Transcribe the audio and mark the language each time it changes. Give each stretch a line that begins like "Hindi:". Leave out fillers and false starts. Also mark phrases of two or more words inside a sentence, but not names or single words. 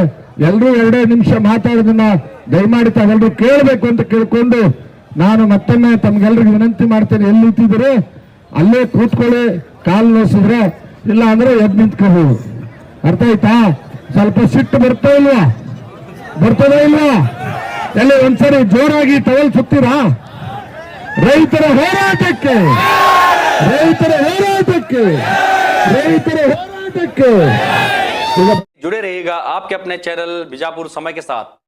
Kannada: ಎಲ್ಲರೂ 2 ನಿಮಿಷ ಮಾತಾಡೋದನ್ನ ದಯಮಾಡಿ ತಾವೆಲ್ಲರೂ ಕೇಳಬೇಕು ಅಂತ ಕೇಳ್ಕೊಂಡು ನಾನು ಮತ್ತೊಮ್ಮೆ ತಮ್ಗೆಲ್ರಿಗೂ ವಿನಂತಿ ಮಾಡ್ತೇನೆ, ಎಲ್ಲಿ ನಿಂತಿದ್ರೆ ಅಲ್ಲೇ ಕೂತ್ಕೊಳ್ಳಿ, ಕಾಲು ನೋಸಿದ್ರೆ ಇಲ್ಲ ಅಂದ್ರೆ ಎದ್ದು ನಿಂತ್ಕೋಬಹುದು. ಅರ್ಥ ಆಯ್ತಾ? ಸ್ವಲ್ಪ ಸಿಟ್ಟು ಬರ್ತೋ ಇಲ್ವಾ? ಬರ್ತದೋ ಇಲ್ವಾ? ಎಲ್ಲಿ ಒಂದ್ಸರಿ ಜೋರಾಗಿ ಟವಲ್ ಸುತ್ತೀರಾ? ರೈತರ ಹೋರಾಟಕ್ಕೆ, ರೈತರ ಹೋರಾಟಕ್ಕೆ, ರೈತರ ಹೋರಾಟಕ್ಕೆ.
Hindi: जुड़े रहिएगा आपके अपने चैनल बीजापुर समय के साथ।